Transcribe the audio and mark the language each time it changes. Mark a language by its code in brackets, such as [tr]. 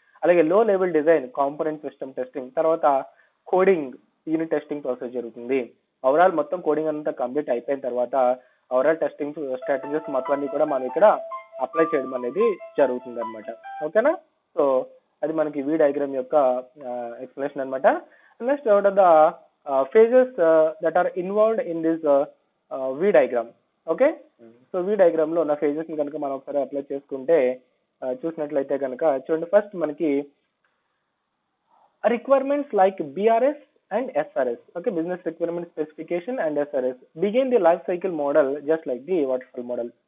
[te] అలాగే లో level design component system testing, తర్వాత కోడింగ్ యూనిట్ టెస్టింగ్ ప్రాసెస్ జరుగుతుంది. ఓవరాల్ మొత్తం కోడింగ్ అంతా కంప్లీట్ అయిపోయిన తర్వాత ఓవరాల్ టెస్టింగ్ స్ట్రాటజీస్ మొత్తం అన్ని కూడా మనం ఇక్కడ అప్లై చేయడం అనేది జరుగుతుంది అనమాట. ఓకేనా? సో అది మనకి వి డయాగ్రామ్ యొక్క ఎక్స్ప్లెనేషన్ అనమాట. [en] Next what are the phases that are involved in this V diagram. [te] Okay, so we diagram లో ఉన్న ఫేజెస్ ని కనుక మనం ఒకసారి అప్లై చేసుకుంటే చూసినట్లయితే కనుక చూడండి, ఫస్ట్ మనకి requirements like BRS and SRS. [en] Okay, business requirement specification and SRS begin the life cycle model just like the waterfall model.